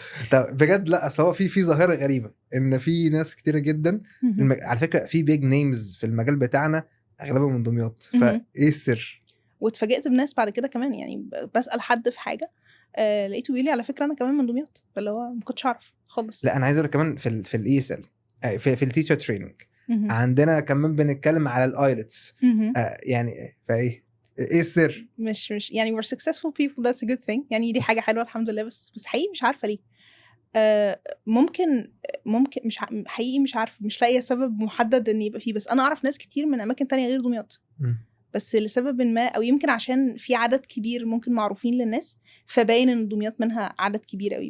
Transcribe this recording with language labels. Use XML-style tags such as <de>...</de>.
<ar>طب بجد لا، اصل هو في ظاهره غريبه ان في ناس كتيره جدا على فكره في بيج نيمز في المجال بتاعنا اغلبهم من دمياط، فايه السر؟ واتفاجئت بناس بعد كده كمان يعني. بسال حد في حاجه لقيته بيقول لي على فكره انا كمان من دمياط، فاللي هو ما كنتش اعرف خالص. لا انا عايز اقول كمان في الاي اس ال، في التيتشر تريننج عندنا كمان بنتكلم على الايلتس. يعني فايه ايه السر؟ مش يعني</ar> <en>we're successful people, that's a good thing</en> <ar>يعني. دي حاجه حلوه الحمد لله. بس حقيقي مش عارفه ليه. ممكن مش حقيقي مش عارفه، مش لاقيه سبب محدد ان يبقى فيه. بس انا اعرف ناس كتير من اماكن تانية غير دمياط، بس لسبب ما، او يمكن عشان في عدد كبير ممكن معروفين للناس، فباين ان دمياط منها عدد كبير قوي.</ar>